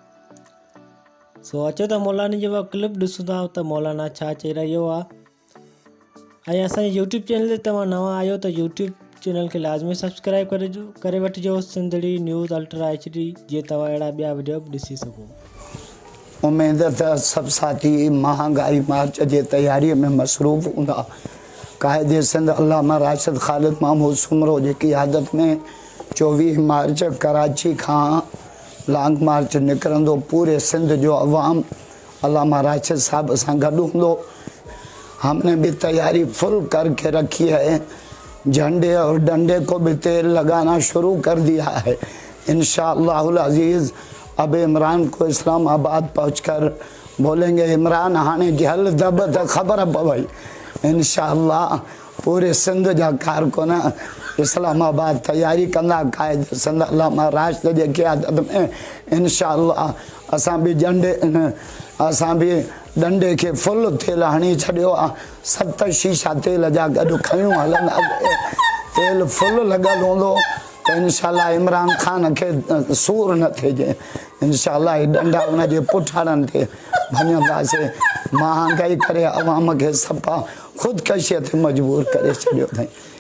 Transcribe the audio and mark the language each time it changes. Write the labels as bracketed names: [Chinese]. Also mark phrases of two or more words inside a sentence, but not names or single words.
[Sindhi] सो अचो त मौलाना जी उहा क्लिप ॾिसूं था त मौलाना छा चई रहियो आहे। ऐं असांजे यूट्यूब चैनल ते तव्हां नवां आहियो त यूट्यूब चैनल खे लाज़मी सब्सक्राइब करे वठिजो, सिंधड़ी न्यूज़ अल्ट्रा HD, जीअं तव्हां अहिड़ा ॿिया वीडियो बि ॾिसी सघो। [Urdu] امید ہے سب ساتھی مہنگائی مارچ کی تیاری میں مصروف ہوندا. قائدِ سندھ علامہ راشد خالد محمود سومرو کی قیادت میں 24 مارچ کراچی کا لانگ مارچ نکرندو. [Sindhi] पूरे सिंध जो अवाम अल्लामा राशिद साहब से गॾु हूंदो। [Urdu] ہم نے بھی تیاری فل کر کے رکھی ہے، جھنڈے اور ڈنڈے کو بھی تیل لگانا شروع کر دیا ہے. ان شاء اللہ العزیز اب عمران کو اسلام آباد پہنچ کر بولیں گے [Sindhi] इमरान हाने की हल दब त ख़बर पवई। इंशाअल्लाह पूरे सिंध जा कारकुन इस्लामाबाद तैयारी कंदा। कायदे सिंध अल्लामा राशिद जे क़ियादत में इंशाअल्लाह असां भी डंडे के फुल तेल हणी छॾियो आहे। 7 शीशा तेल जा गॾु खयूं हलंदासीं, तेल फुल लॻल हूंदो त इंशाअल्लाह इमरान खान के सूर न थिए। इंशाअल्लाह डंडा उनजे पुठाड़नि ते भञंदासीं। महांगाई करे अवाम खे सफ़ा ख़ुदकशीअ ते मजबूर करे छॾियो अथई।